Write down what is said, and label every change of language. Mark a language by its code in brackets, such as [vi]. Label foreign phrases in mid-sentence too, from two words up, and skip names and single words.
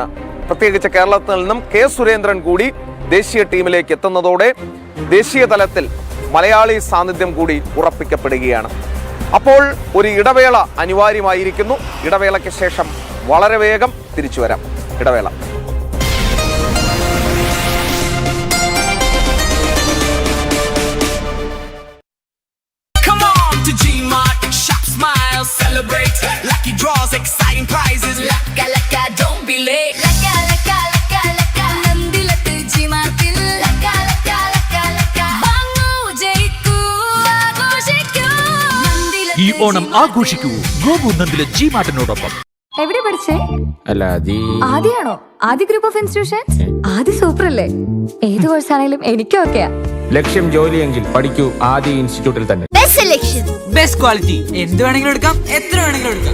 [ml] പ്രത്യേകിച്ച് കേരളത്തിൽ നിന്നും K. സുരേന്ദ്രൻ കൂടി ദേശീയ ടീമിലേക്ക് എത്തുന്നതോടെ ദേശീയ തലത്തിൽ മലയാളി സാന്നിധ്യം കൂടി ഉറപ്പിക്കപ്പെടുകയാണ്. അപ്പോൾ ഒരു ഇടവേള അനിവാര്യമായിരിക്കുന്നു. ഇടവേളയ്ക്ക് ശേഷം വളരെ വേഗം തിരിച്ചു വരാം. ഇടവേള. [en] Celebrate lucky draws, exciting prizes. Laka laka, don't be late. Laka laka laka laka, nandilattu G-Martil. Laka laka laka laka, [ml] വാങ്ങൂ ജയിക്കൂ ആഘോഷിക്കൂ. ഈ ഓണം ആഘോഷിക്കൂ ഗോപു നന്ദിലെ G-Martനോടൊപ്പം. എവിടെ പഠിച്ചേ? അല്ല ആദ്യയാണോ? ആദ്യ [en] group of institutions. [ml] ആദ്യ സൂപ്പർ അല്ലേ? ഏത് കോഴ്സ് ആണെങ്കിലും എനിക്കും ഓക്കെയാ. ലക്ഷ്യം ജോലിയെങ്കിൽ പഠിക്കൂ ആദ്യ ഇൻസ്റ്റിറ്റ്യൂട്ടിൽ തന്നെ. [en] best quality [ml] എന്ത് വേണമെങ്കിലും എടുക്കാം, എത്ര വേണമെങ്കിലും എടുക്കാം.